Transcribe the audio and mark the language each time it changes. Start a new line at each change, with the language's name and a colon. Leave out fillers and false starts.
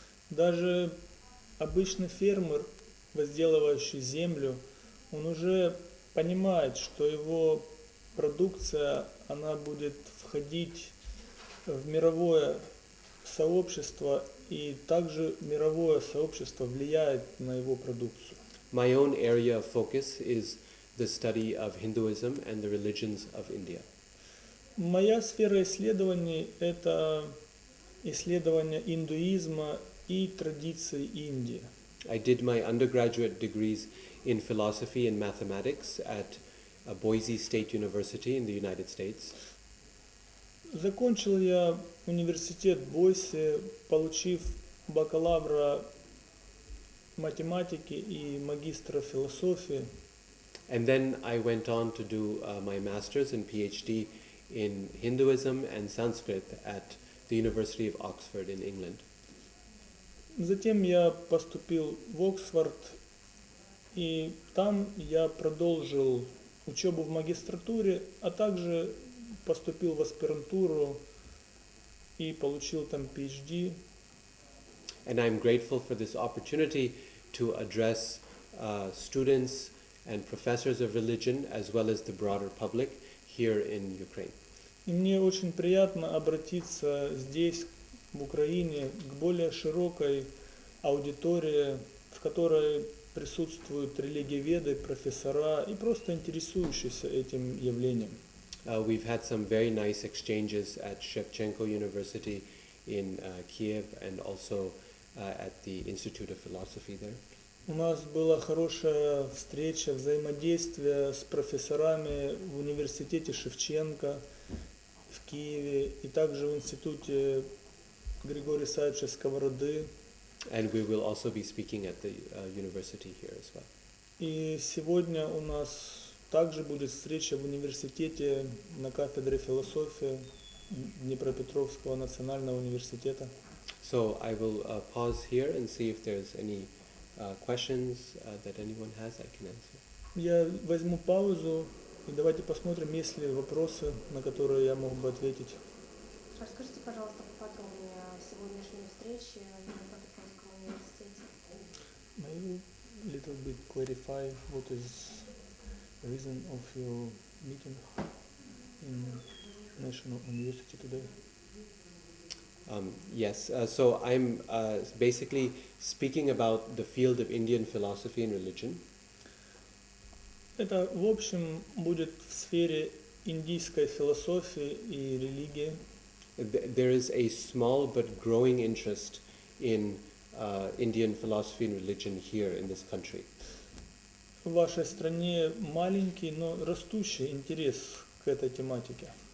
Russian: Даже обычный фермер, возделывающий землю, он уже понимает, что его продукция, она будет входить в мировое сообщество и также мировое сообщество влияет на его продукцию.
English: My own area of focus is the study of Hinduism and the religions of India.
Russian: Моя сфера исследований – это исследование индуизма и традиций Индии.
English: I did my undergraduate degrees in philosophy and mathematics at Boise State University in the United States.
Russian: Закончил я университет Бойсе, получив бакалавра математики и магистра философии.
English: And then I went on to do my master's and PhD in Hinduism and Sanskrit at the University of Oxford in England.
Russian: Затем я поступил в Оксфорд, и там я продолжил учебу в магистратуре, а также поступил в аспирантуру и получил там PhD.
English: And I'm grateful for this opportunity to address students and professors of religion as well as the broader public here in Ukraine.
Russian: И мне очень приятно обратиться здесь, в Украине, к более широкой аудитории, в которой присутствуют религиоведы, профессора и просто интересующиеся этим явлением.
English: We've had some very nice exchanges at Shevchenko University in Kiev and also at the Institute of Philosophy there.
Russian: У нас была хорошая встреча, взаимодействие с профессорами в университете Шевченко в Киеве и также в институте Григория Исаевича Сковороды.
English: And we will also be speaking at the university here as well.
Russian: И сегодня у нас также будет встреча в университете на кафедре философии Днепропетровского национального университета.
English: So I will pause here and see if there's any questions that anyone has I can answer.
Russian: Я возьму паузу и давайте посмотрим, есть ли вопросы, на которые я мог бы ответить. Расскажите, пожалуйста, поподробнее о сегодняшней встрече в Днепропетровском университете.
English: May you little bit clarify what is the reason of your meeting in National University today? Yes, so I'm basically speaking about the field of Indian philosophy and religion.
Russian: Это, в общем, будет в сфере индийской философии и религии.
English: There is a small but growing interest in Indian philosophy and religion here in this country.
Russian: В вашей стране маленький, но растущий интерес к этой тематике.